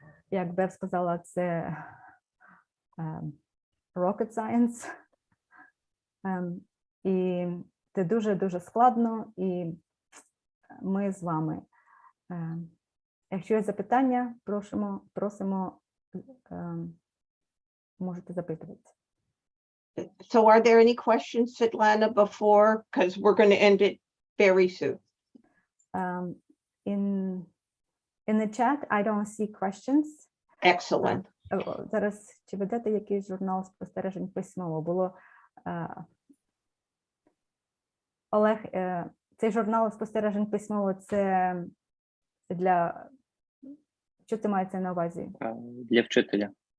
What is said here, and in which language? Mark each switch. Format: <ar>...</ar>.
<uk>Як Бев сказала, це</uk> <en>rocket science.</en> <uk>І це дуже-дуже складно, і ми з вами. Якщо є запитання, просимо, можете запитувати.</uk> <en>So are there any questions, Svetlana, before? Because we're going to end it very soon. In the chat, I don't see questions. Excellent.</en> <uk>Зараз, чи ведете якийсь журнал спостережень письмово? Було, Олег, цей журнал спостережень письмово, це для, що це мається на увазі? Для вчителя.</uk>